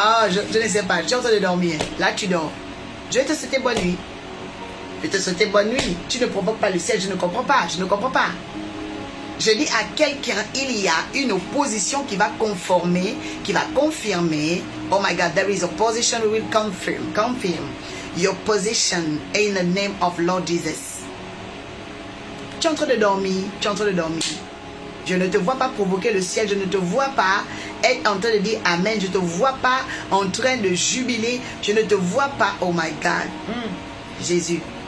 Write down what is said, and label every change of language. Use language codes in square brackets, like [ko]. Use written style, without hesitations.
[fr] Je ne sais pas, tu es en train de dormir. Là, tu dors. Je vais te souhaiter bonne nuit. Je vais te souhaiter bonne nuit. Tu ne provoques pas le ciel, je ne comprends pas, je ne comprends pas. Je dis à quelqu'un, il y a une opposition qui va conformer, qui va confirmer. [en] Oh my God, there is opposition who will confirm your position in the name of Lord Jesus. [fr] Tu es en train de dormir, tu es en train de dormir. Je ne te vois pas provoquer le ciel, je ne te vois pas être en train de dire Amen, je ne te vois pas en train de jubiler, je ne te vois pas, [en] oh my God. [fr] Jésus.